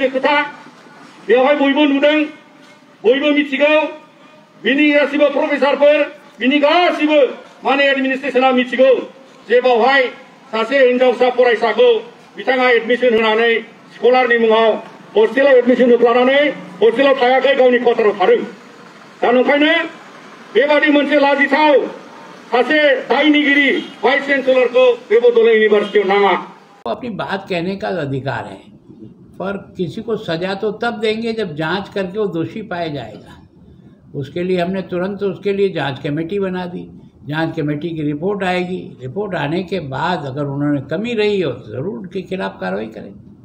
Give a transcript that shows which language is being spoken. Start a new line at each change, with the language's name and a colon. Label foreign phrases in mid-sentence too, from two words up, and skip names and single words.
Bodo: खोथा बेवहाय बयबो नुदों बयबो मिथिगौ बिनि गासिबो प्रफेसारफोर बिनि गासिबो माने एडमिनिस्ट्रेशना मिथिगौ जे बावहाय सासे हिनजावसा फरायसाखौ बिथाङा एडमिशन होनानै स्कलारनि मुङाव हस्टेलाव एडमिशन होफ्लानानै हस्टेलाव थायाखै गावनि क्वार्टाराव थादों दा नंखायनो बेबादि मोनसे लाजिथाव सासे दायनिगिरि वाइस चेन्सेलरखौ बे बड'लेण्ड इउनिभारसिटियाव नाङा
Hindi: अपनी बात कहने का अधिकार है पर किसी को सजा तो तब देंगे जब जांच करके वो दोषी पाया जाएगा उसके लिए हमने तुरंत उसके लिए जांच कमेटी बना दी जांच कमेटी की रिपोर्ट आएगी रिपोर्ट आने के बाद अगर उन्होंने कमी रही हो तो ज़रूर उनके खिलाफ कार्रवाई करेंगे